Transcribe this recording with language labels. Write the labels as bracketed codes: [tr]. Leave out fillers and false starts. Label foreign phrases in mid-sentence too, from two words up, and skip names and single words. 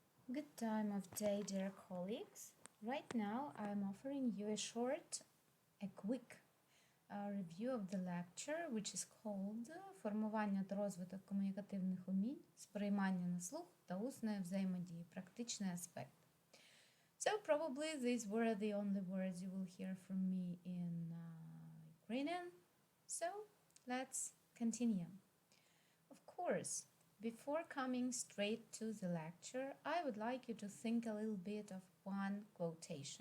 [en] Good time of day, dear colleagues. Right now, I'm offering you a quick review of the lecture, which is called Формування та розвиток комунікативних умінь, сприймання на слух та усної взаємодії, практичний аспект. So probably these were the only words you will hear from me in Ukrainian. So let's continue. Of course, before coming straight to the lecture, I would like you to think a little bit of one quotation.